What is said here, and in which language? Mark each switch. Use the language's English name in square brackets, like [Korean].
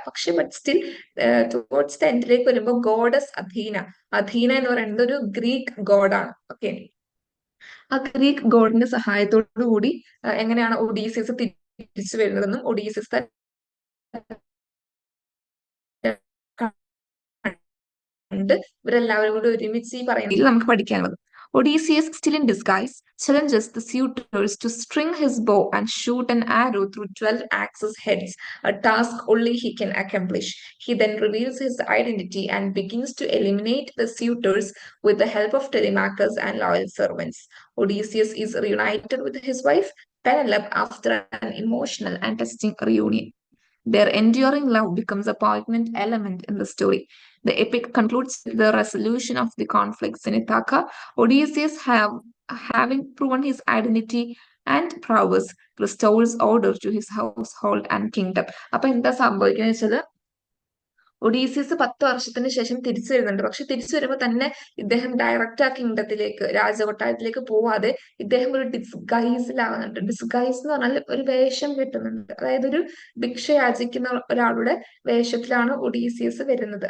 [Malayalam] പക്ഷെ [English] but still towards the [Malayalam] എൻഡിലേക്ക് വരുമ്പോൾ goddess അധീന എന്ന് പറയുന്നത് ഒരു ഗ്രീക്ക് ഗോഡാണ്. ഓക്കെ. ആ ഗ്രീക്ക് ഗോഡിന്റെ സഹായത്തോടു കൂടി എങ്ങനെയാണ് ഒഡീസിയസ് തിരിച്ചു വരുന്നതെന്നും ഒഡീസിയസ് ഉണ്ട് ഇവരെല്ലാവരും കൂടി ഒരുമിച്ച് ഈ പറയുന്നതിൽ നമുക്ക് പഠിക്കാനുള്ളത്. [English] Odysseus, still in disguise, challenges the suitors to string his bow and shoot an arrow through 12 axes heads, a task only he can accomplish. He then reveals his identity and begins to eliminate the suitors with the help of Telemachus and loyal servants. Odysseus is reunited with his wife Penelope after an emotional and testing reunion. Their enduring love becomes a poignant element in the story. The epic concludes with the resolution of the conflicts in Ithaca. Odysseus, having proven his identity and prowess, restores order to his household and kingdom. [Malayalam] അപ്പൊ എന്താ സംഭവിക്കുന്നത് വെച്ചാൽ Odysseus 10 വർഷത്തിന് ശേഷം തിരിച്ചു വരുന്നുണ്ട്. പക്ഷെ തിരിച്ചു വരുമ്പോൾ തന്നെ ഇദ്ദേഹം ഡയറക്റ്റ് ആ കിങ്ഡത്തിലേക്ക്, രാജകൊട്ടാരത്തിലേക്ക് പോവാതെ ഇദ്ദേഹം ഒരു ഡിസ്ഗൈസിലാവുന്നുണ്ട്. ഡിസ്ഗൈസ് എന്ന് പറഞ്ഞാൽ ഒരു വേഷം കെട്ടുന്നുണ്ട്. അതായത് ഒരു ഭിക്ഷ യാചിക്കുന്ന ഒരാളുടെ വേഷത്തിലാണ് ഒഡീസിയസ് വരുന്നത്.